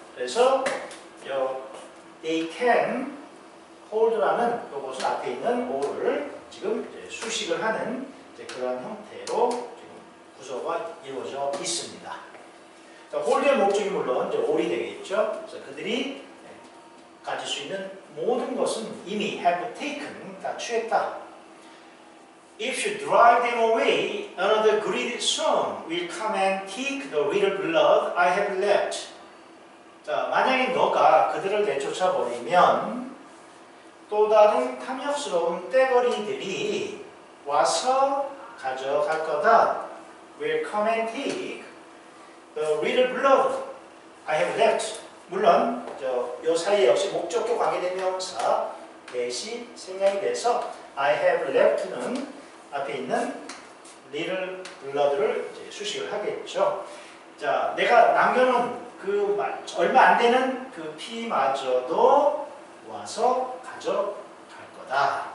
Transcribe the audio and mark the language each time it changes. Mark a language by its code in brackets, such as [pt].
[ko] 그래서 they can hold라는 이것은 앞에 있는 all을 지금 이제 수식을 하는 이제 그런 형태로 지금 구조가 이루어져 있습니다. 자, hold의 목적이 물론 이제 all이 되겠죠. 그래서 그들이 가질 수 있는 모든 것은 이미 have taken, 다 취했다. [en] If you drive them away, another greedy soul will come and take the little blood I have left. [ko] 자, 만약에 너가 그들을 내쫓아 버리면 또 다른 탐욕스러운 떼거리들이 와서 가져갈 거다. [en] Will come and take the little blood I have left. [ko] 물론 요 사이에 역시 목적격 관계대명사 that이 생략이 돼서 I have left는 앞에 있는 little blood를 이제 수식을 하겠죠. 자, 내가 남겨놓은 그 얼마 안 되는 그 피마저도 와서 가져갈 거다.